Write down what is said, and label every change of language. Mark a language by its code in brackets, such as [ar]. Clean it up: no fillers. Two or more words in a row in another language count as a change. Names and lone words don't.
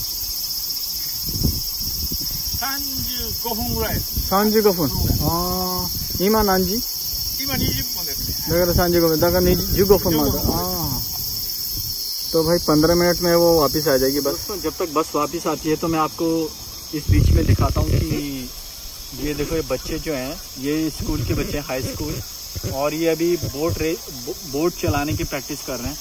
[ja] 35分ぐらい。 35分。今何時？今20分ですね。だから35分、だから15分まで。 [hi] तो भाई 15 मिनट में वो वापस आ जाएगी बस। तो जब तक बस वापस आती है तो मैं आपको इस बीच में दिखाता हूँ कि ये देखो, ये बच्चे जो हैं, ये स्कूल के बच्चे हैं, [en] high school, [hi] और ये अभी बोट चलाने की प्रैक्टिस कर रहे हैं।